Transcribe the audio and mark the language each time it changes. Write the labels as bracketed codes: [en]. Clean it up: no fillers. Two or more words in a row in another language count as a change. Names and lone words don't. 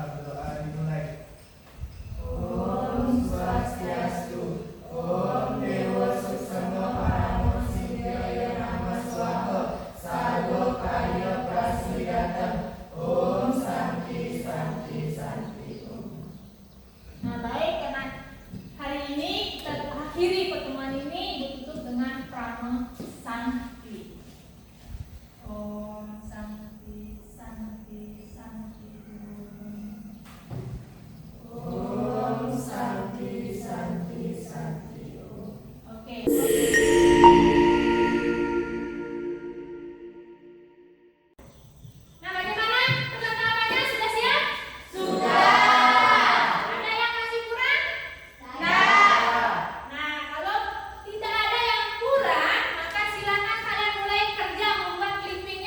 [id] Berdoa dimulai. [sa] Om Swastiastu, Om Dewa Suksama Paramo Siddhaya Nama Swaha, Sargo Karya Prasidatam, Om Santi Santi Santi Om. [id] Nah, baik, karena hari ini kita akhiri pertemuan ini ditutup dengan prana santi. [sa] Om Santi Santi Santi Om Santi Santi Santi Om. [id] Oke. Nah, bagaimana? Perlengkapannya sudah siap? Ada yang masih kurang? Nah, kalau tidak ada yang kurang, maka silakan kalian mulai kerja membuat clippingnya.